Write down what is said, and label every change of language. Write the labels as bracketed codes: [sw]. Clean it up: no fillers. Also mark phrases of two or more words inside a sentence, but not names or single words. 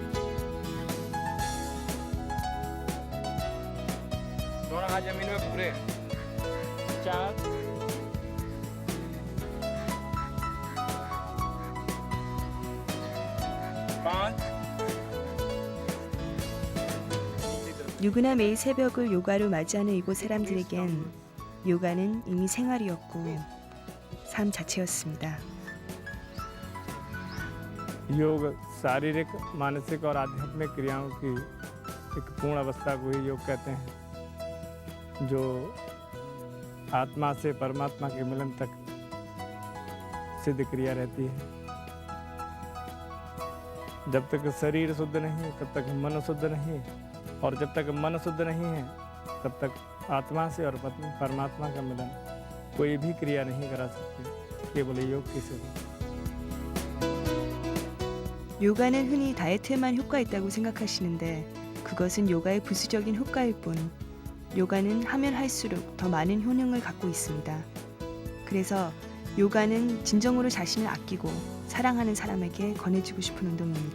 [hi] दोनों हाथ जमीन में पूरे 4 5 [ko] 누구나 매일 새벽을 요가로 맞이하는 이곳 사람들에겐 요가는 이미 생활이었고 삶 자체였습니다. [hi] योग शारीरिक मानसिक और आध्यात्मिक क्रियाओं की एक पूर्ण अवस्था को ही योग कहते हैं जो आत्मा से परमात्मा के मिलन तक सिद्ध क्रिया रहती है। जब तक शरीर शुद्ध नहीं तब तक मन शुद्ध नहीं और जब तक मन शुद्ध नहीं है तब तक आत्मा से और परमात्मा का मिलन कोई भी क्रिया नहीं करा सकती, केवल योग की सेवा। [ko] 요가는 흔히 다이어트에만 효과 있다고 생각하시는데 그것은 요가의 부수적인 효과일 뿐 요가는 하면 할수록 더 많은 효능을 갖고 있습니다. 그래서 요가는 진정으로 자신을 아끼고 사랑하는 사람에게 권해주고 싶은 운동입니다.